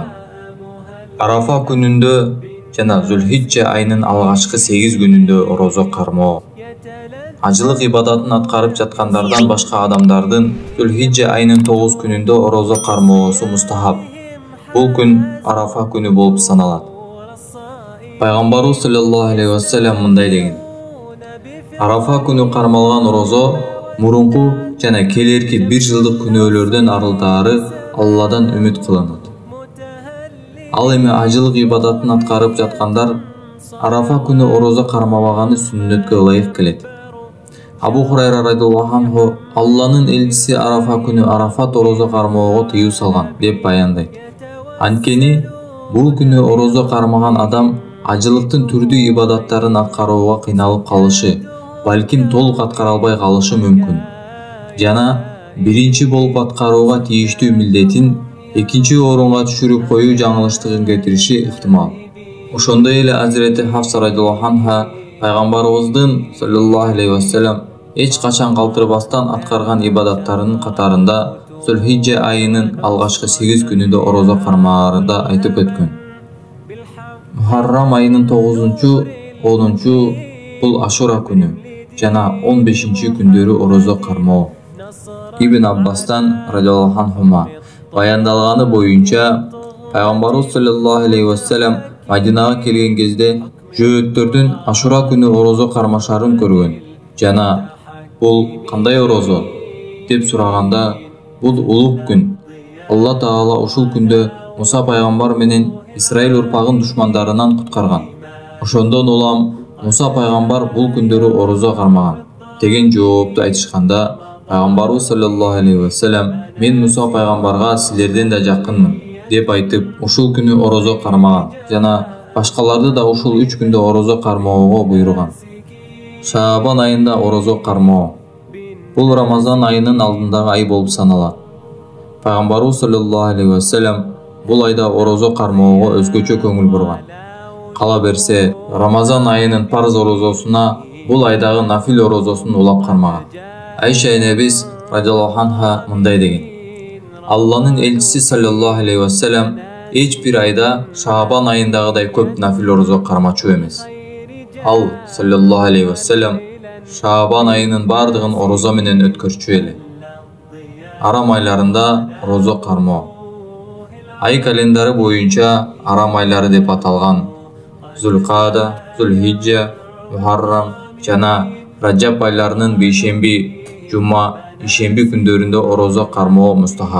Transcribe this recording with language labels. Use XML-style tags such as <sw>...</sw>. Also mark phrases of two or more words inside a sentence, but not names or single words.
<ky>Арафа күнүндө жана Зүлхиджа айынын алгачкы 8 күнүндө орозо кармоо. Ажылык ибадатын аткарып жаткандардан башка адамдардын Зүлхиджа айынын 9 күнүндө орозо кармоосу мустахаб. Бул күн Арафа күнү болуп саналат. Пайгамбарыбыз</ky> <ar>صلى الله عليه وسلم</ar> <ky>мындай деген: Арафа күнү кармалган орозо мурунку жана келерки 1 жылдык күнөөлөрдөн арылтаары Алладан үмүт кылынат. Ал эми ажылык ибадатын аткарып жаткандар Арафа күнү орозо кармабаганы сүннөткө ылайык келет. Абу Хурайра</ky> <ar>رضي الله عنه</ar> <ky>Алланын элчиси Арафа күнү Арафат орозо кармоого тыюу салган деп баяндайт. Анткени бул күнү орозо кармаган адам ажылыктын түрдүү ибадаттарын аткарууга кыйналып калышы, балким толук аткара албай калышы мүмкүн. Жана биринчи болуп аткарууга тийиштүү милдетин экинчи орунга түшүрүп коюу жаңылыштыгын кетириши ыктымал. Ошондой эле Азирети Хафса</ky> <ar>رضي الله عنها</ar> <ky>пайгамбарыбыздын</ky> <ar>صلى الله عليه وسلم</ar> <ky>эч качан калтырбастан аткарган ибадаттарынын катарында Зүлхиджа айынын алгачкы 8 күнүндө орозо кармаарында айтып өткөн. Мухаррам айынын 9-10 бул Ашура күнү жана 15 күндөрү орозо кармоо. Ибн Аббастан</ky> <ar>رضي الله عنهما</ar> <ky>баяндалганы боюнча пайгамбарыбыз</ky> <ar>صلى الله عليه وسلم</ar> <ky>Мадинага келген кезде жөөттөрдүн Ашура күнү орозо кармашарын көргөн. Жана бул кандай орозо деп сураганда, бул улуг күн. Алла Таала ушул күндө Муса пайгамбар менен Исраил урпагын душмандарынан куткарган. Ошондон улам Муса пайгамбар бул күндөрү орозо кармаган деген жоопту айтышканда, пайгамбарыбыз</ky> <ar>صلى الله عليه وسلم</ar> <ky>мен Муса пайгамбарга силерден да жакынмын деп айтып, ушул күнү орозо кармаган жана башкаларды да ушул 3 күндө орозо кармоого буйруган. Шаабан айында орозо кармоо. Бул Рамазан айынын алдындагы ай болуп саналат. Пайгамбарыбыз</ky> <ar>صلى الله عليه وسلم</ar> <ky>бул айда орозо кармоого өзгөчө көңүл бурган. Кала берсе, Рамазан айынын парз орозосуна бул айдагы нафил орозосун улап кармаган. Айша энебиз</ky> <ar>رضي الله عنها</ar> <ky>мындай деген: Алланын элчиси</ky> <ar>صلى الله عليه وسلم</ar> <ky>эч бир айда Шаабан айындагыдай көп нафил орозо кармачу эмес. Ал</ky> <ar>صلى الله عليه وسلم</ar> <ky>Шаабан айынын бардыгын орозо менен өткөрчү эле. Арам айларында орозо кармоо. Ай календары боюнча арам айлары деп аталган Зүлкада, Зүлхиджа, Мухаррам жана Раджаб айларынын бейшемби, жума, ишемби күндөрүндө орозо кармоо мустахаб.</ky>